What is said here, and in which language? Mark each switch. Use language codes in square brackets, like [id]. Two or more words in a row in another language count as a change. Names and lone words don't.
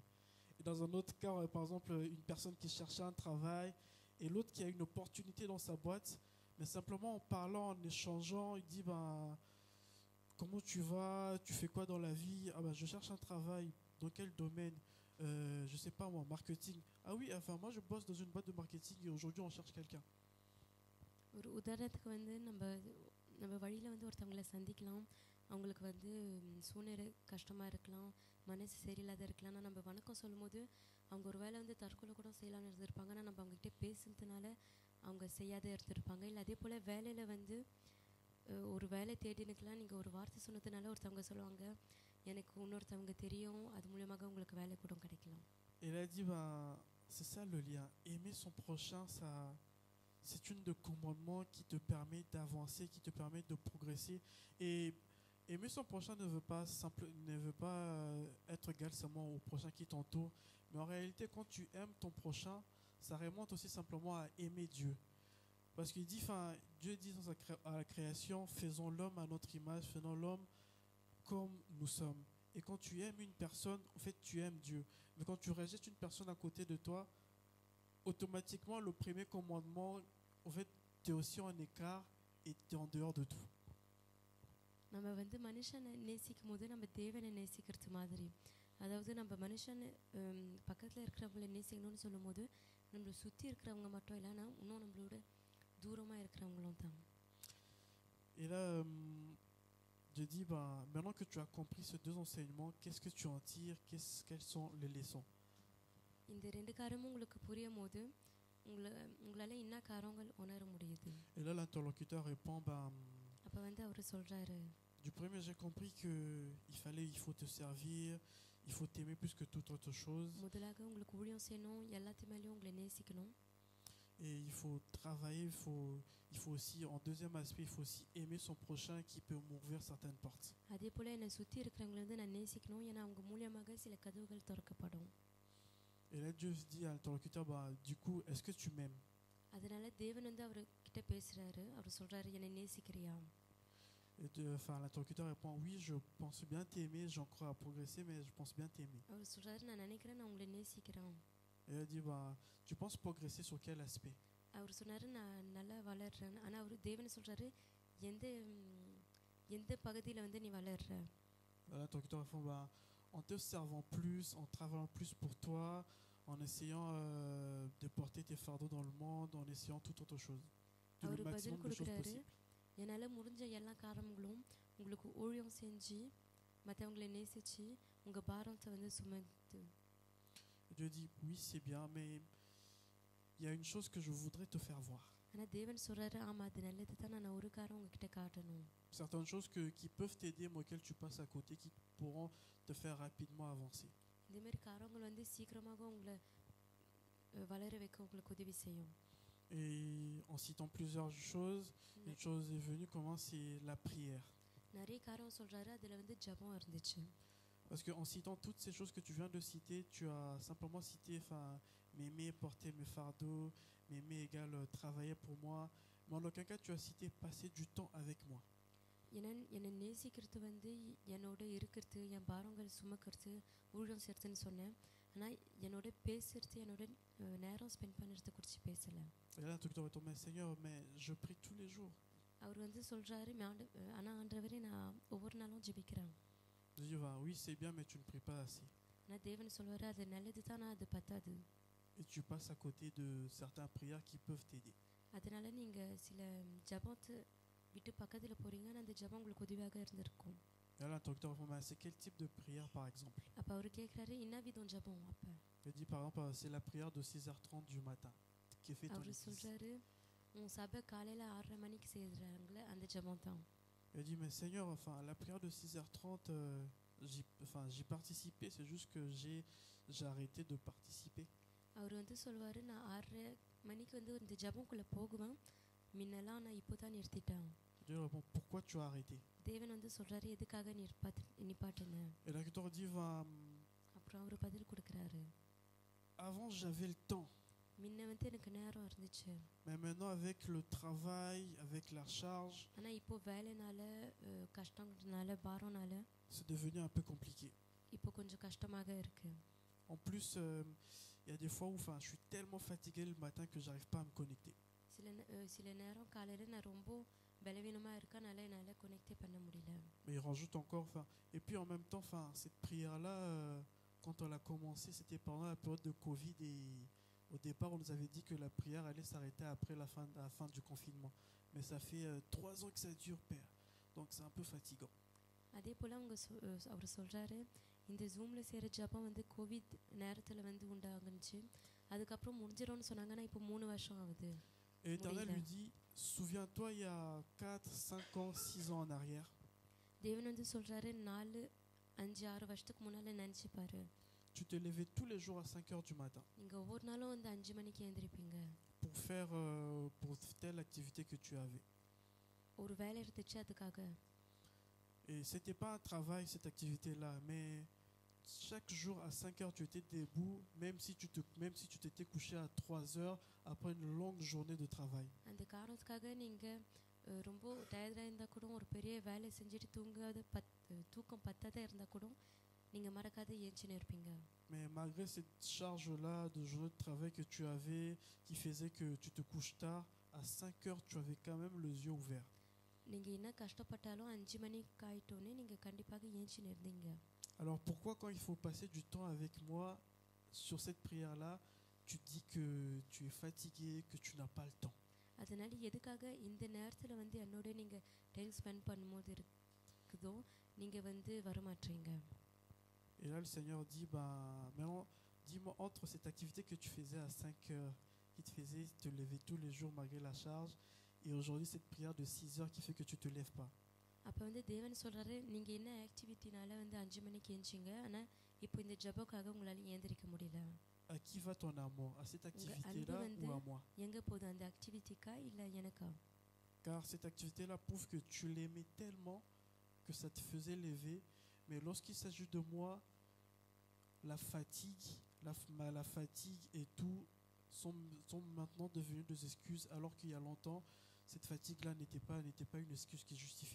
[fr] Et dans un autre cas, par exemple, une personne qui cherchait un travail et l'autre qui a une opportunité dans sa boîte, mais simplement en parlant, en échangeant, il dit comment tu vas, tu fais quoi dans la vie? Je cherche un travail, dans quel domaine? Je sais pas moi, marketing. Ah oui, enfin moi je bosse dans une boîte de marketing et aujourd'hui on cherche quelqu'un. [ta] ஒரு உதாரணத்துக்கு வந்து நம்ம வழியில் வந்து ஒருத்தவங்களை சந்திக்கலாம். அவங்களுக்கு வந்து சூழ்நிலை கஷ்டமாக இருக்கலாம், மனசு சரியில்லாத இருக்கலாம். ஆனால் நம்ம வணக்கம் சொல்லும் போது அவங்க ஒரு வேளை வந்து தற்கொலை கூட செய்யலாம்னு இருந்திருப்பாங்க. ஆனால் நம்ம அவங்ககிட்ட பேசுனதுனால அவங்க செய்யாத இருந்திருப்பாங்க. இல்லை அதே போல் வேலையில் வந்து ஒரு வேலை தேடினுக்கலாம், நீங்கள் ஒரு வார்த்தை சொன்னதுனால ஒருத்தவங்க சொல்லுவாங்க எனக்கு இன்னொருத்தவங்க தெரியும், அது மூலியமாக உங்களுக்கு வேலை கூட கிடைக்கலாம். [fr] Et il a dit c'est ça le lien, aimer son prochain, c'est une de commandements qui te permet d'avancer, qui te permet de progresser. Et aimer son prochain ne veut pas être égal seulement au prochain qui t'entoure. Mais en réalité, quand tu aimes ton prochain, ça remonte aussi simplement à aimer Dieu. Parce qu'il dit, Dieu dit à la création, faisons l'homme à notre image, faisons l'homme comme nous sommes. Et quand tu aimes une personne, en fait, tu aimes Dieu. Mais quand tu rejettes une personne à côté de toi, automatiquement, le premier commandement, en fait, tu es aussi en écart et tu es en dehors de tout. [ta] நம்ம வந்து மனுஷனை நேசிக்கும் போது நம்ம தேவனை நேசிக்கிறது மாதிரி, அதாவது நம்ம மனுஷன் பக்கத்தில் இருக்கிறவங்கள நேசிக்கணும்னு சொல்லும் போது நம்மளை சுற்றி இருக்கிறவங்க மட்டும் இல்லைன்னா இன்னும் நம்மளோட தூரமாக இருக்கிறவங்களும் தான். [fr] Et là, Dieu dit, maintenant que tu as compris ces deux enseignements, qu'est-ce que tu en tires? Quelles sont les leçons? [ta] இந்த ரெண்டு காரியமும் உங்களுக்கு புரியும் போது உங்களால் என்ன காரியங்கள் உணர முடியுது. [fr] Et là, l'interlocuteur répond, [ta] அப்போ வந்து அவர் சொல்கிறாரு, [fr] du premier, j'ai compris qu'il faut te servir, il faut t'aimer plus que toute autre chose. [ta] முதலாக உங்களுக்கு ஊழியம் செய்யணும், எல்லாத்து மேலேயும் உங்களை நேசிக்கணும். [fr] Et il faut travailler, il faut aussi, en deuxième aspect, il faut aussi aimer son prochain qui peut m'ouvrir certaines portes. [ta] அதே போல் என்னை சுற்றி இருக்கிறவங்களை வந்து நான் நேசிக்கணும், ஏன்னா அவங்க மூலியமாக சில கதவுகள் திறக்கப்படும். [fr] Et là, Dieu dit à l'interlocuteur, du coup, est-ce que tu m'aimes? [ta] அதனால தேவன் வந்து அவர்கிட்ட பேசுகிறாரு, அவர் சொல்கிறாரு, என்னை நேசிக்கிறியா? [fr] Et l'interlocuteur répond, oui, je pense bien t'aimer, j'ai encore à progresser, mais je pense bien t'aimer. [ta] அவர் சொல்கிறாரு, நான் நினைக்கிறேன், நான் உங்களை நேசிக்கிறேன். [fr] Et elle dit, tu penses progresser sur quel aspect? [ta] அவர் சொன்னார், நான் நல்லா வளர்றேன். ஆனால் அவர் தேவன் சொல்கிறாரு, எந்த பகுதியில் வந்து நீ வளர்ற? [fr] L'interlocuteur répond, en te servant plus, en travaillant plus pour toi, en essayant de porter tes fardeaux dans le monde, en essayant toute autre chose. [ta] அவர் பதில் கொடுக்குறாரு, என்னால் முடிஞ்ச எல்லா காரணங்களும் உங்களுக்கு ஊழியம் செஞ்சு மற்றவங்களை நேசித்து உங்கள் பாரத்தை வந்து சுமந்து. [fr] Dieu dit, oui, c'est bien, mais il y a une chose que je voudrais te faire voir. [ta] ஆனால் தேவன் சொல்கிறாரு, ஆமாம் அது நல்லது தான், நான் ஒரு காரம் உங்ககிட்ட காட்டணும். [fr] Certaines choses qui peuvent t'aider, mais auxquelles tu passes à côté, qui pourront te faire rapidement avancer. [ta] இந்த மாதிரி காரங்கள் வந்து சீக்கிரமாக உங்களை வளர வைக்க உங்களுக்கு உதவி செய்யும். [fr] Et en citant plusieurs choses, une chose est venue, comment c'est la prière. [ta] நிறைய காரம் சொல்கிறாரு, அதில் வந்து ஜபம் இருந்துச்சு. [fr] Parce qu'en citant toutes ces choses que tu viens de citer, tu as simplement cité m'aimer, porter mes fardeaux, m'aimer égale travailler pour moi. Mais en aucun cas tu as cité passer du temps avec moi. [ta] என்னை நேசிக்கிறது வந்து என்னோட இருக்கிறது, என் பாரங்கள் சுமக்கிறது, ஊழியம் செய்கிறதுன்னு சொன்னேன். ஆனால் என்னோட பேசுறது, என்னோட நேரம் ஸ்பெண்ட் பண்ணுறதை குறித்து பேசலை. [fr] Et là, tu te retournes, Seigneur, mais je prie tous les jours. [ta] அவர் வந்து சொல்கிறாரு, ஆனால் ஆண்டவரே நான் ஒவ்வொரு நாளும் ஜெபிக்கிறேன். [fr] Je dis, oui, c'est bien, mais tu ne pries pas assez. [ta] ஆனால் தேவன் சொல்வார், அது நல்லது தான், அது பத்தாது. [fr] Et tu passes à côté de certaines prières qui peuvent t'aider. [ta] அதனால் நீங்கள் சில ஜபத்தை விட்டு பக்கத்தில் போகிறீங்க, அந்த ஜபம் உங்களுக்கு உதவியாக இருந்திருக்கும். [fr] Et là, l'interlocuteur répond, c'est quel type de prière, par exemple? [ta] அப்போ அவர் கேட்குறாரு, என்ன விதம் ஜபம்? அப்போ [fr] Il dit, par exemple, c'est la prière de 6h30 du matin qui est faite en [ta] அவர் [fr] église. [ta] சொல்கிறாரு, உன் சபை காலையில் 6:30 மணிக்கு செய்கிறாங்களே அந்த ஜபம் தான். [fr] Il dit, mais Seigneur, la prière de 6h30, j'y participais, c'est juste que j'ai arrêté de participer. [ta] அவர் வந்து சொல்வார், நான் 6:30 மணிக்கு வந்து இந்த ஜபம்குள்ளே போகுவேன், முன்னெல்லாம் நான் இப்போ தான் நிறுத்திட்டேன். [fr] Dieu répond, pourquoi tu as arrêté? [ta] தேவன் வந்து சொல்கிறாரு, எதுக்காக நிப்பாட்டுன்னு. [fr] Et l'interlocuteur dit, [ta] அப்புறம் அவர் பதில் கொடுக்குறாரு, [fr] avant j'avais le temps, [ta] முன்ன வந்து எனக்கு நேரம் இருந்துச்சு, [fr] mais maintenant avec le travail, avec la charge, [ta] ஆனால் இப்போ வேலைனால, கஷ்டங்கிறதுனால, பாரம்னால [fr] c'est devenu un peu compliqué. [ta] இப்போ கொஞ்சம் கஷ்டமாக இருக்கு. [fr] En plus, il y a des fois où je suis tellement fatigué le matin que j'arrive pas à me connecter. [ta] சில நேரம் காலையில் நான் ரொம்ப பலவீனமாக இருக்கனால என்னால் கனெக்டே பண்ண முடியல. [fr] Mais il rajoute encore, et puis en même temps, cette prière-là, quand on l'a commencé, c'était pendant la période de Covid, et au départ, on nous avait dit que la prière allait s'arrêter après la fin du confinement. Mais ça fait 3 ans que ça dure, Père. Donc c'est un peu fatigant. [ta] அதே போல் அவர் சொல்கிறாரு, இந்த ஜூமில் செய்கிற ஜபம் வந்து கோவிட் நேரத்தில் வந்து உண்டாகுச்சு, அதுக்கப்புறம் முடிஞ்சிடும்னு சொன்னாங்க, ஆனால் இப்போ 3 வருஷம் ஆகுது. [fr] Et l'Éternel lui dit, souviens-toi, il y a 4, 5 ans, 6 ans en arrière. [ta] தேவன் வந்து சொல்கிறாரு, 4, 5, 6 வருஷத்துக்கு முன்னால் நினச்சி பாரு. [fr] Tu te levais tous les jours à 5 heures du matin [ta] நீங்கள் ஒவ்வொரு நாளும் வந்து 5 மணிக்கு எழுந்திருப்பீங்க. [fr] pour faire pour telle activité que tu avais. [ta] ஒரு வேலை இருந்துச்சு அதுக்காக. [fr] Et c'était pas un travail cette activité-là, mais chaque jour à 5 heures tu étais debout, même si tu t'étais couché à 3 heures après une longue journée de travail. [ta] அந்த காரணத்துக்காக நீங்க ரொம்ப டயர்டாக இருந்தால் கூட ஒரு பெரிய வேலை செஞ்சுட்டு தூக்கம் பத்தாத இருந்தால் கூட நீங்கள் மறக்காத ஏஞ்சின்னு இருப்பீங்க. [fr] Mais malgré cette charge-là de journée de travail que tu avais, qui faisait que tu te couches tard, à 5 heures tu avais quand même les yeux ouverts. [ta] நீங்கள் என்ன கஷ்டப்பட்டாலும் 5 மணிக்கு ஆயிட்டோன்னே நீங்கள் கண்டிப்பாக ஏஞ்சின்னு இருந்தீங்க. [fr] Alors pourquoi quand il faut passer du temps avec moi sur cette prière-là, tu dis que tu es fatigué, que tu n'as pas le temps? [ta] அதனால எதுக்காக இந்த நேரத்தில் வந்து என்னோட நீங்கள் [en] time spend [ta] பண்ணும்போது இருக்குதோ நீங்கள் வந்து வரமாட்டீங்க. [fr] Et là le Seigneur dit, maintenant dis-moi, entre cette activité que tu faisais à 5 heures, qui te faisait te lever tous les jours malgré la charge, et aujourd'hui cette prière de 6 heures qui fait que tu te lèves pas. [ta] அப்போ வந்து தேவன் சொல்கிறாரு, நீங்கள் என்ன ஆக்டிவிட்டினால வந்து 5 மணிக்கு ஏஞ்சிங்க, ஆனால் இப்போ இந்த ஜபக்காக உங்களால் ஏந்திரிக்க முடியல. [fr] À qui va ton amour? À cette activité-là ou à moi? [ta] எங்கே போகுது, அந்த ஆக்டிவிட்டிக்கா இல்லை எனக்கா? [fr] Car cette activité-là prouve que tu l'aimais tellement que ça te faisait lever. Mais lorsqu'il s'agit de moi, la fatigue et tout sont maintenant devenus des excuses, alors qu'il y a longtemps, cette fatigue-là n'était pas une excuse qui justifiait.